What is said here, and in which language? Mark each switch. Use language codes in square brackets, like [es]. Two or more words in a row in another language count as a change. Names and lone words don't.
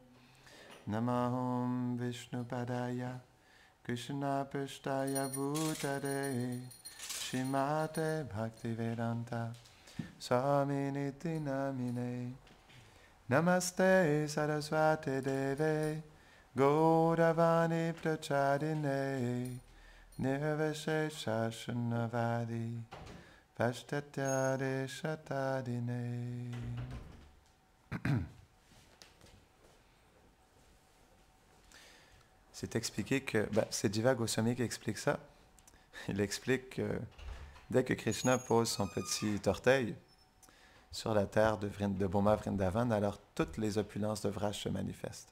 [sa] Namaham Vishnu Padaya, Krishna Prasthaya Bhutare, Shrimate Bhaktivedanta Swamini Namine Namaste Saraswati Deve Gauravani Prachadine Nirvashesha Shunnavadi Pashtatyade Shatadine. [fr] C'est expliqué que, c'est Jiva Goswami qui explique ça. Il explique que dès que Krishna pose son petit orteil sur la terre de Boma Vrindavan, alors toutes les opulences de Vraj se manifestent.